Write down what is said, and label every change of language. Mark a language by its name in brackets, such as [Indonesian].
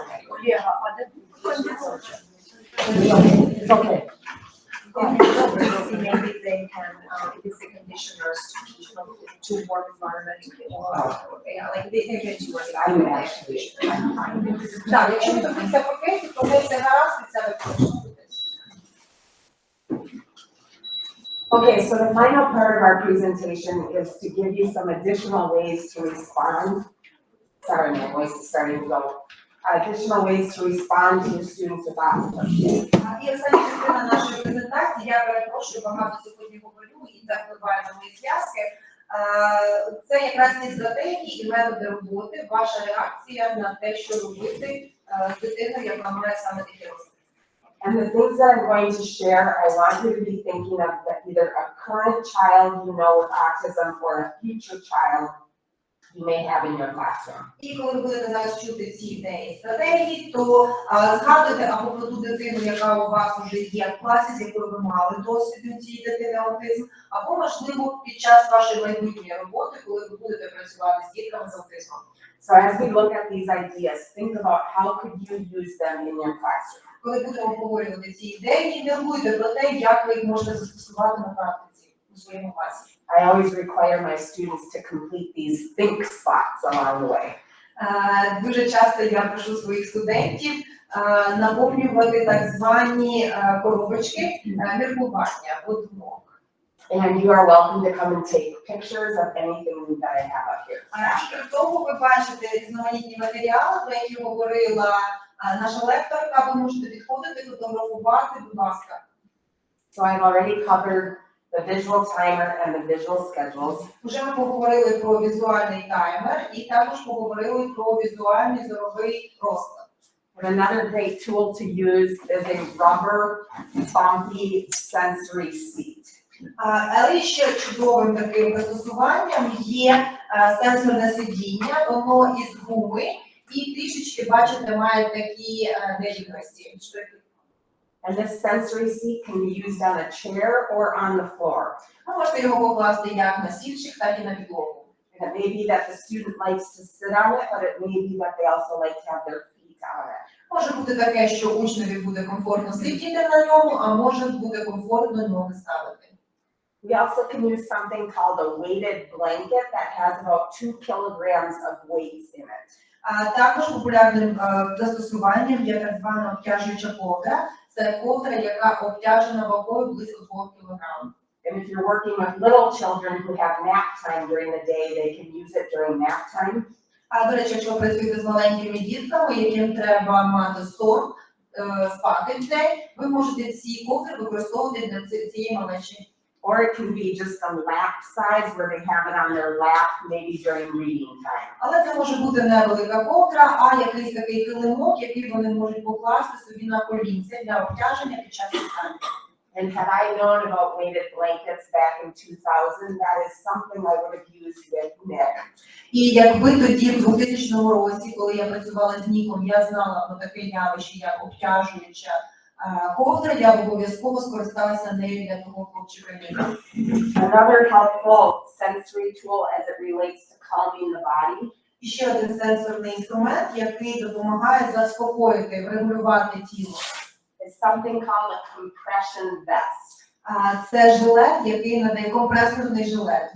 [Ukrainian] Олега, а де кондиціонер? [English] It's okay. Maybe they can, if it's the conditioners to warm environment or, yeah, like they can do it. I'm actually, I'm fine. [Ukrainian] Так, якщо ви тобі це пакеті, то ми це гаразд і це використовуємо. [English] Okay, so the final part of our presentation is to give you some additional ways to respond. Sorry, my voice is starting to go. Additional ways to respond to your students with autism. [Ukrainian] І остання частина нашої презентації, я перепрошую, багато сьогодні говорю і це впливає на мої зв'язки. Це якраз ці стратегії і методи роботи, ваша реакція на те, що робити з дитиною, яка має саме такі розвитки. [English] And the things that I'm going to share, I want you to be thinking of either a current child you know with autism or a future child you may have in your classroom. [Ukrainian] І коли ви будете зараз чути ці ідеї, стратегії, то згадуйте або про ту дитину, яка у вас вже є в класі, з якою ви мали досвід у цієї дитини аутизм, або, можливо, під час вашої майбутньої роботи, коли ви будете працювати з дітками з аутизмом. [English] So as we look at these ideas, think about how could you use them in your classroom. [Ukrainian] Коли будемо обговорювати ці ідеї, міркуйте про те, як ви їх можете застосувати на практиці у своєму класі. [English] I always require my students to complete these think spots along the way. [Ukrainian] Дуже часто я прошу своїх студентів наповнювати так звані коробочки міркування або думок. [English] And you are welcome to come and take pictures of anything that I have up here. [Ukrainian] Крім того, ви бачите різноманітні матеріали, про які говорила наша лекторка, ви можете підходити, фотографувати, будь ласка. [English] So I've already covered the visual timer and the visual schedules. [Ukrainian] Уже ми поговорили про візуальний таймер і також поговорили про візуальний зоровий розклад. [English] But another great tool to use is a rubber, bumpy sensory seat. [Ukrainian] Але ще чудовим таким застосуванням є сенсорне сидіння, воно із гуми і трішечки, бачите, має такі нерівності. [English] And this sensory seat can be used on a chair or on the floor. [Ukrainian] Ви можете його покласти як на стільчик, так і на підлогу. [English] And it may be that the student likes to sit on it, but it may be that they also like to have their feet on it. [Ukrainian] Може бути таке, що учневі буде комфортно сидіти на ньому, а може буде комфортно ноги ставити. [English] We also can use something called a weighted blanket that has about 2 kilograms of weights in it. [Ukrainian] Також популярним застосуванням є так звана обтяжуюча ковдра. Це ковдра, яка обтяжена вагою близько 2 кг. [English] And if you're working with little children who have nap time during the day, they can use it during nap time. [Ukrainian] До речі, якщо ви працюєте з маленькими дітками, яким треба мати сон, спати в день, ви можете ці ковдри використовувати для цієї малечі. [English] Or it can be just a lap size where they have it on their lap, maybe during reading time. [Ukrainian] Але це може бути не велика ковдра, а якийсь такий килимок, який вони можуть покласти собі на колінці для обтяження під час читання. [English] And had I known about weighted blankets back in 2000, that is something I would have used with Nick. [Ukrainian] І якби тоді, в 2000 році, коли я працювала з Ніком, я знала про таке явище, як обтяжуюча ковдра, я б обов'язково скористалася нею для того хлопчика Ніка. [English] Another helpful sensory tool as it relates to calming the body [Ukrainian] І ще один сенсорний інструмент, який допомагає заспокоїти, врегулювати тіло. [English] is something called a compression vest. [Ukrainian] Це жилет, який надає компресорний жилет.